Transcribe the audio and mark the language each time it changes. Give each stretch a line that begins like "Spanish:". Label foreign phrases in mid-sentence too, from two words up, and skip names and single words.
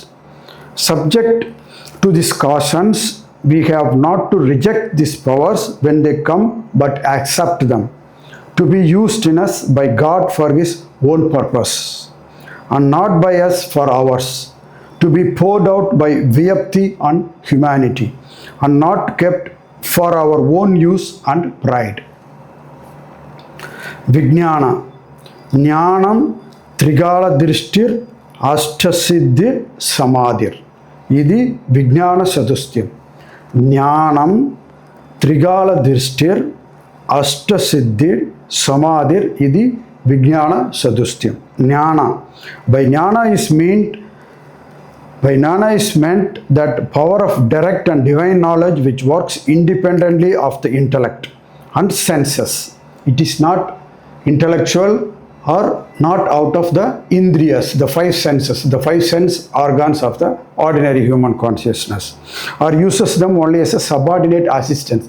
English: Subject to these cautions, we have not to reject these powers when they come, but accept them, to be used in us by God for His own purpose, and not by us for ours, to be poured out by Vyapti and humanity, and not kept for our own use and pride.
Sanskrit: Vijnana, Jnanam Trigala Drishtir Ashtasiddhir Samadhir. Idi Vijnanachatusthaya. Jnanam Trigala Drishtir Ashta Siddhir Samadhir Idi Vijnana Chatusthaya. Jnana.
English: By jnana is meant that power of direct and divine knowledge which works independently of the intellect and senses. It is not intellectual or not out of the indriyas, the five senses, the five sense organs of the ordinary human consciousness, or uses them only as a subordinate assistance.